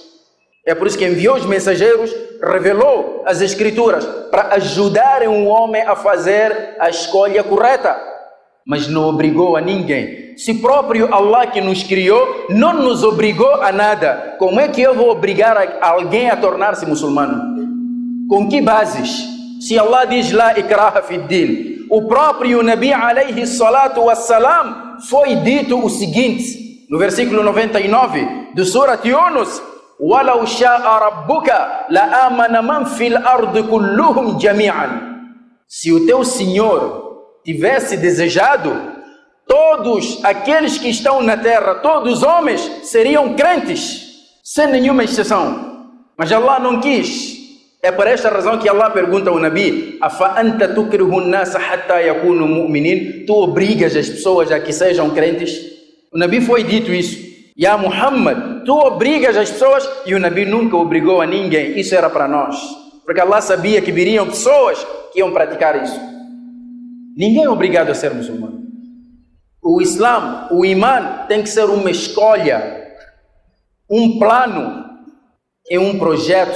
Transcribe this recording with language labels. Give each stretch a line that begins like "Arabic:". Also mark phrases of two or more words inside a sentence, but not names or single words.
Portuguese: É por isso que enviou os mensageiros, revelou as escrituras para ajudarem o homem a fazer a escolha correta, mas não obrigou a ninguém. Se próprio Allah que nos criou não nos obrigou a nada, como é que eu vou obrigar alguém a tornar-se muçulmano? Com que bases? Se Allah diz
Arabic: لا إكراه في الدين,
Portuguese: o próprio Nabi
Arabic: عليه الصلاة والسلام
Portuguese: foi dito o seguinte, no versículo 99 do Surat Yunus,
Arabic: وَلَوْ شَاءَ رَبُّكَ لَآمَنَ مَنْ فِي الْأَرْضِ كُلُّهُمْ جَمِيعًا.
Portuguese: Se o teu Senhor tivesse desejado, todos aqueles que estão na terra, todos os homens, seriam crentes, sem nenhuma exceção. Mas Allah não quis. É por esta razão que Allah pergunta ao Nabi,
Arabic: أَفَأَنْتَ تُكْرِهُ النَّاسَ حَتَّى يَكُونُوا مُؤْمِنِينَ.
Portuguese: Tu obrigas as pessoas a que sejam crentes? O Nabi foi dito isso. Ya Muhammad, tu obrigas as pessoas, e o Nabi nunca obrigou a ninguém. Isso era para nós, porque Allah sabia que viriam pessoas que iam praticar isso. Ninguém é obrigado a ser muçulmano. O Islã, o Imã, tem que ser uma escolha, um plano e um projeto.